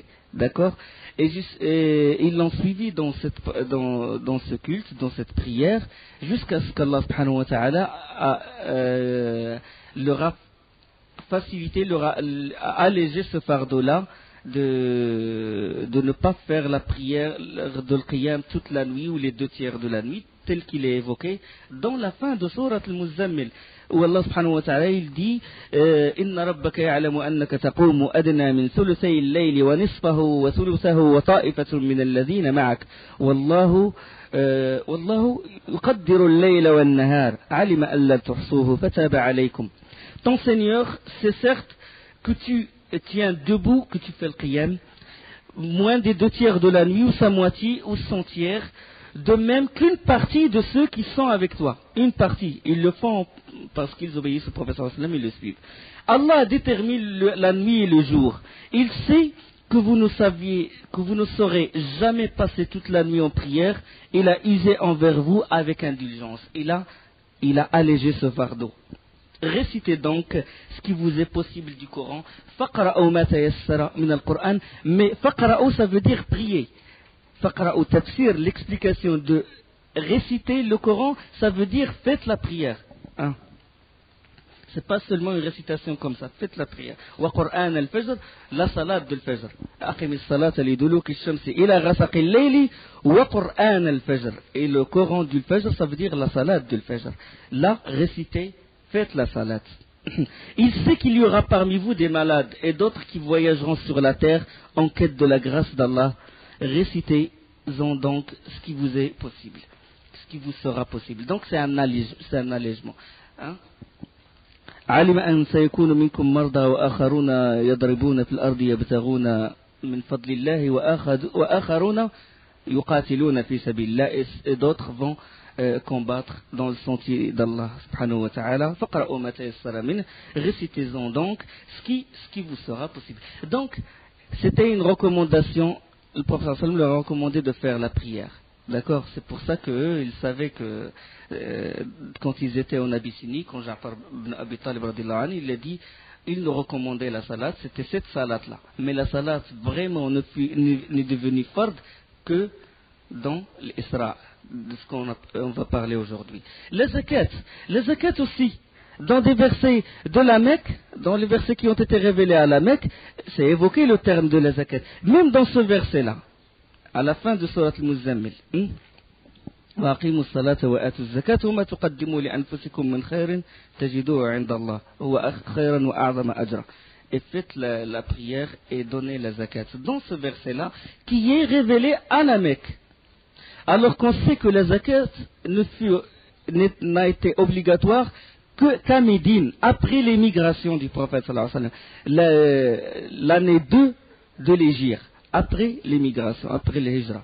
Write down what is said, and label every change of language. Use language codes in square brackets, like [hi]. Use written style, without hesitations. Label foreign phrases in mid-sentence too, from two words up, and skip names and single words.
[fr] D'accord? Et ils l'ont suivi dans ce culte, dans cette prière, jusqu'à ce qu'Allah [ar] سبحانه وتعالى [fr] leur a facilité, leur a allégé ce fardeau-là de ne pas faire la prière de l'qiyam toute la nuit ou les deux tiers de la nuit, tel qu'il est évoqué dans la fin de Surat al-Muzammil, où Allah [ar] سبحانه وتعالى [fr] il dit [ar] إن ربك يعلم أنك تقوم أدنى من ثلثي الليل ونصفه وثلثه وطائفة من الذين معك والله يقدر الليل والنهار علم أن لن تحصوه فتاب عليكم. [fr] Ton Seigneur, c'est certes que tu tiens debout, que tu fais le qiyam moins des deux tiers de la nuit ou sa moitié ou son tiers, de même qu'une partie de ceux qui sont avec toi. Une partie. Ils le font parce qu'ils obéissent au prophète [ar] صلى الله عليه وسلم, [fr] ils le suivent. Allah détermine la nuit et le jour. Il sait que vous ne saurez jamais passer toute la nuit en prière. Il a usé envers vous avec indulgence. Il a allégé ce fardeau. Récitez donc ce qui vous est possible du Coran. [ar] فاقرءوا ما تيسر من القرآن. [fr] Mais faqra'u, ça veut dire prier. [ar] فاقرءوا تفسير, [fr] l'explication de réciter le Coran, ça veut dire faites la prière. Hein? C'est pas seulement une récitation comme ça, faites la prière. [ar] وقرآن الفجر, [fr] la salat de al-Fajr. [ar] أقم الصلاة لدلوك الشمس إلى غسق الليل وقرآن الفجر. [fr] Et le Coran du Fajr, ça veut dire la salat de al-Fajr. Là, récitez, faites la salat. Il sait qu'il y aura parmi vous des malades et d'autres qui voyageront sur la terre en quête de la grâce d'Allah. Récitez-en donc ce qui vous est possible, ce qui vous sera possible. Donc c'est un allègement. [ar] علم أن سيكون منكم مرضى وآخرون يضربون في الأرض يبتغون من فضل الله وآخرون يقاتلون في سبيل الله, [fr] et d'autres vont combattre dans le sentier d'Allah [ar] سبحانه وتعالى. فقرأوا ما تيسر منه, [fr] récitez-en donc ce qui vous sera possible. Donc c'était une recommandation. Le prophète [ar] صلى الله عليه وسلم [fr] leur a recommandé de faire la prière. D'accord? C'est pour ça qu'eux, ils savaient que quand ils étaient en Abyssinie, quand Ja'far ibn Abi Talib il a dit, il nous recommandait la salat, c'était cette salat-là. Mais la salat vraiment n'est devenue fard que dans l'Isra, de ce qu'on va parler aujourd'hui. Les zakat aussi. Dans des versets de la Mecque, dans les versets qui ont été révélés à la Mecque, c'est évoqué le terme de la zakat. Même dans ce verset-là, à la fin de Surat al-Muzammil. [ar] وأقيموا الصلاة وآتوا الزكاة وما تقدموا لأنفسكم من خير تجدوه عند الله هو خيرا وأعظم أجرا. [fr] Et faites la prière et donnez la zakat. Dans ce verset-là, qui est révélé à la Mecque. Alors qu'on sait que la zakat n'a été obligatoire qu'à Médine, après l'émigration du prophète [ar] صلى الله عليه وسلم, [fr] l'année 2 de l'Hégire, après l'émigration, après le Hijra.